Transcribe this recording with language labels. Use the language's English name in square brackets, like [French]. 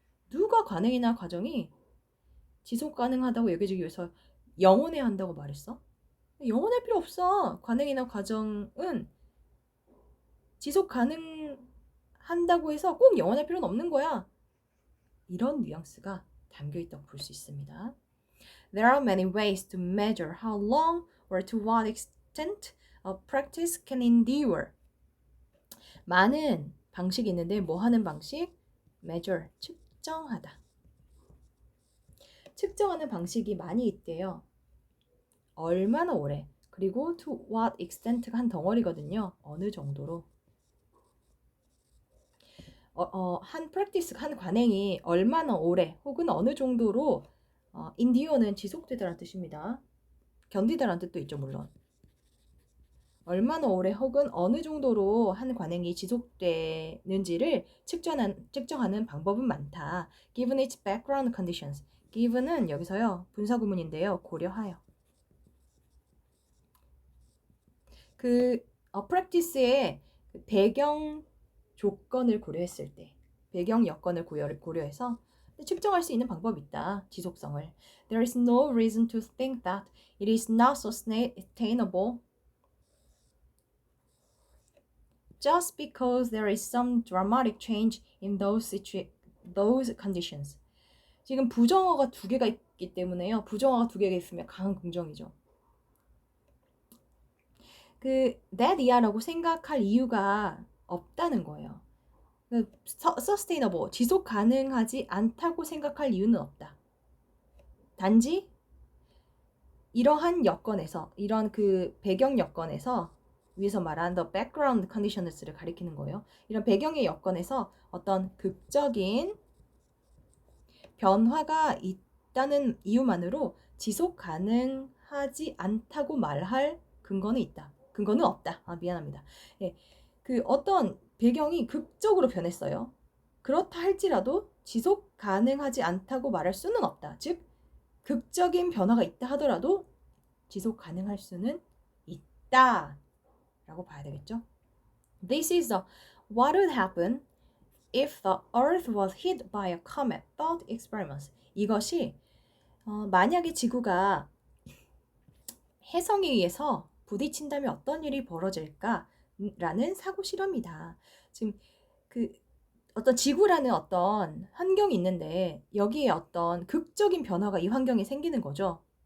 [Korean] 누가 관행이나 과정이 지속 가능하다고 여겨지기 위해서 영원해야 한다고 말했어? 영원할 필요 없어. 관행이나 과정은 지속 가능한다고 해서 꼭 영원할 필요는 없는 거야. 이런 뉘앙스가 담겨 있다고 볼 수 있습니다. [English] There are many ways to measure how long or to what extent a practice can endure. [Korean] 많은 방식이 있는데 뭐 하는 방식? measure, 측정하다. 측정하는 방식이 많이 있대요. 얼마나 오래, 그리고 [English] to what extent [Korean] 가 한 덩어리거든요. 어느 정도로. 한 practice, 한 관행이 얼마나 오래 혹은 어느 정도로 endure는 지속되다라는 뜻입니다. 견디다라는 뜻도 있죠, 물론. 얼마나 오래 혹은 어느 정도로 한 관행이 지속되는지를 측정하는 방법은 많다. [English] Given its background conditions. [Korean] Given은 여기서요, 분사구문인데요. 고려하여. practice의 배경 조건을 고려했을 때, 배경 여건을 고려해서 측정할 수 있는 방법이 있다. 지속성을. [English] There is no reason to think that it is not sustainable just because there is some dramatic change in those conditions. [Korean] 지금 부정어가 두 개가 있기 때문에요. 부정어가 두 개가 있으면 강한 긍정이죠. that이야라고 생각할 이유가 없다는 거예요. sustainable, 지속 가능하지 않다고 생각할 이유는 없다. 단지 이러한 여건에서, 이런 배경 여건에서, 위에서 말한 [English] the background conditions [Korean] 를 가리키는 거예요. 이런 배경의 여건에서 어떤 극적인 변화가 있다는 이유만으로 지속 가능하지 않다고 말할 근거는 있다. 근거는 없다. 미안합니다. 예, 어떤 배경이 극적으로 변했어요. 그렇다 할지라도 지속 가능하지 않다고 말할 수는 없다. 즉, 극적인 변화가 있다 하더라도 지속 가능할 수는 있다 라고 봐야 되겠죠. [English] This is what would happen if the Earth was hit by a comet thought experiments. [Korean] 이것이 만약에 지구가 혜성에 의해서 부딪힌다면 어떤 일이 벌어질까라는 사고 실험이다. 지금 어떤 지구라는 어떤 환경이 있는데 여기에 어떤 극적인 변화가 이 환경에 생기는 거죠.